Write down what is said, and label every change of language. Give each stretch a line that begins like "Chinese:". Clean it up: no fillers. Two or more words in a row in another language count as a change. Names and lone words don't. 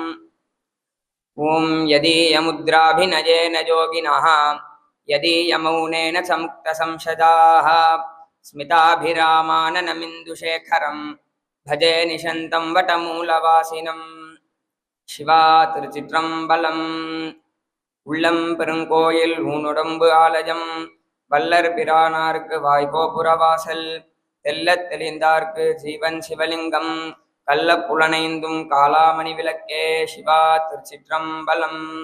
Sanskrit: ॐ यदीयमुद्राभिनयेन योगिनः यदीयमौनेन समुक्तसंशयाः स्मिताभिरामाननमिन्दुशेखरं भजे निशन्तं वटमूलवासिनं।
Tamil: शिवा திருச்சிற்றம்பலம். உள்ளம் பெருங்கோயில் ஊனுடம்பு ஆலயம் வல்லர் பிரானார்க்கு வாய்கோபுரவாசல் தெல்லத் தெளிந்தார்க்கு ஜீவன் சிவலிங்கம் கள்ள புலனைந்தும் காலாமணி விளக்கே. சிவா திருச்சிற்றம்பலம்.